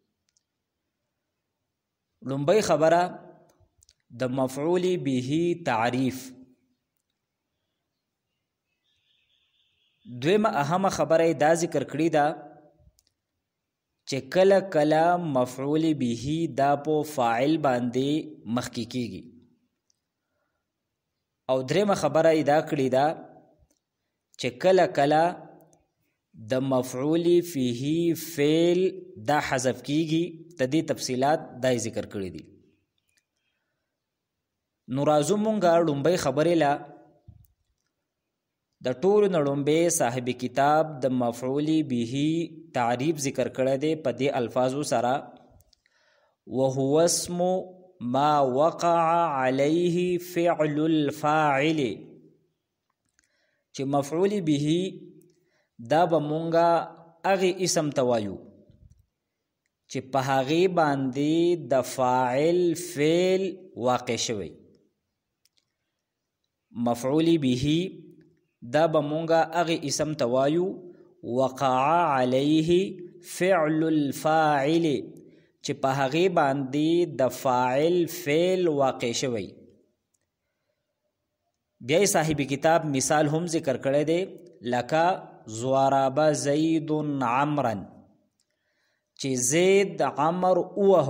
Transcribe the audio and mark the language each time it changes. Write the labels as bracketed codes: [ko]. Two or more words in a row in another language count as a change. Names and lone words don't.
[ps] لومبۍ خبره د [ar] مفعول به [ps] تعریف، دویمه اهمه خبره دا ذکر کړی ده چې کله کله [ar] مفعول به [ps] دا په فاعل باندې مخکې کیږي، او دریمه خبره دا کړی ده چې کله کله د [ar] مفعول فيه [ps] فعل دا حذف کیږي. تدې تفصیلات دا ذکر کړی دي. نو راځو مونږه لومبۍ خبرې لا د ټولو نه لومبۍ صاحب کتاب د [ar] مفعول به [ps] تعریف ذکر کړی دی په دې الفاظو سره: [ar] وهو اسم ما وقع عليه فعل الفاعل. [ps] چې [ar] مفعول به [ps] دا به مونږه هغې اسم ته وایو چې په هغې باندې د فاعل فعل واقع شوی. [ar] مفعول به [ps] دا به مونږه هغې اسم ته وایو [ar] وقع علیه فعل الفاعل [ps] چې په هغې باندې د فاعل فعل واقع شوی. بیا صاحب کتاب مثال هم ذکر کړی دی لکه [ar] ضرب زید عمرا، [ps] چې زید عمر ووهو.